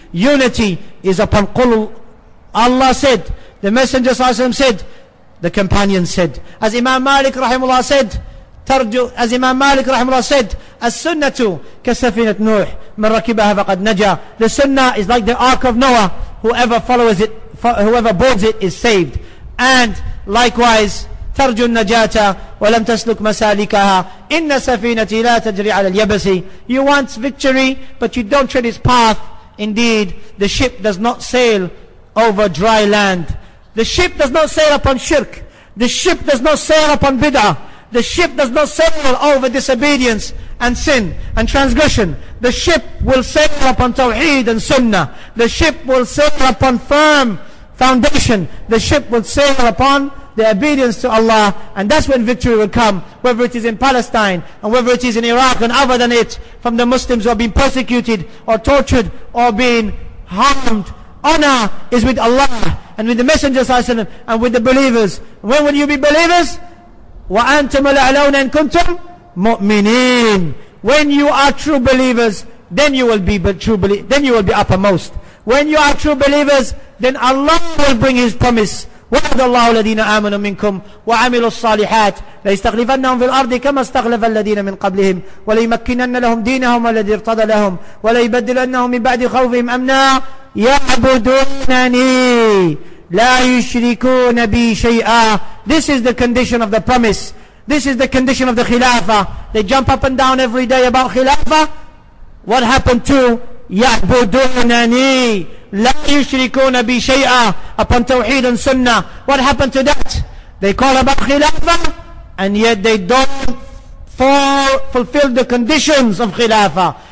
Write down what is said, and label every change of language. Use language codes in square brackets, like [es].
[en] Unity is upon qul. Allah said, the Messenger sallallahu alaihi wasallam said, the companions said, as Imam Malik rahimahullah said, [ar] as-sunnatu ka-safinat Nuh, man rakibaha faqad naja. [en] The sunnah is like the ark of Noah. Whoever follows it, whoever boards it is saved. And likewise, [ar] ترجو النجاة ولم تسلك مسالكها إن سفينتي لا تجري على اليبس. [en] You want victory, but you don't tread its path. Indeed, the ship does not sail over dry land. The ship does not sail upon shirk. The ship does not sail upon bid'ah. The ship does not sail over disobedience and sin and transgression. The ship will sail upon tawheed and sunnah. The ship will sail upon firm foundation. The ship will sail upon the obedience to Allah, and that's when victory will come, whether it is in Palestine and whether it is in Iraq and other than it, from the Muslims who are being persecuted or tortured or being harmed. Honor is with Allah and with the Messenger ﷺ and with the believers. When will you be believers? [ar] وَأَنْتُمُ الْأَعْلَوْنَ إِن كُنْتُمْ مُؤْمِنِينَ. [en] When you are true believers, then you will be then you will be uppermost. When you are true believers, then Allah will bring His promise. [ar] وعد الله الذين آمنوا منكم وعملوا الصالحات ليستخلفنهم في الأرض كما استخلف الذين من قبلهم وليمكنن لهم دينهم الذي ارتضى لهم وليبدلنهم من بعد خوفهم أمنا يعبدونني لا يشركون بي شيئا. [en] This is the condition of the promise. This is the condition of the Khilafah. They jump up and down every day about Khilafah. What happened to [ar] يعبدونني لا يشركون بي شيئا [en] upon Tawheed and Sunnah? What happened to that? They call about Khilafah, and yet they don't fulfill the conditions of Khilafah.